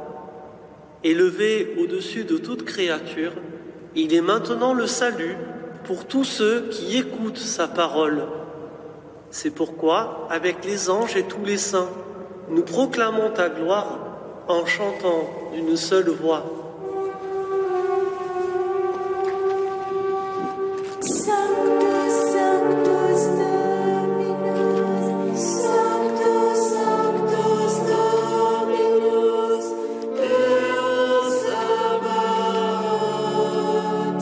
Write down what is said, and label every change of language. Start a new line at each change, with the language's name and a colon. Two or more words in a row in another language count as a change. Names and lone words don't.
French: Élevé au-dessus de toute créature, il est maintenant le salut pour tous ceux qui écoutent sa parole. C'est pourquoi, avec les anges et tous les saints, nous proclamons ta gloire en chantant d'une seule voix.
Latin: Sanctus, Sanctus Dominus, Sanctus, Sanctus Dominus, Deus Sabaoth.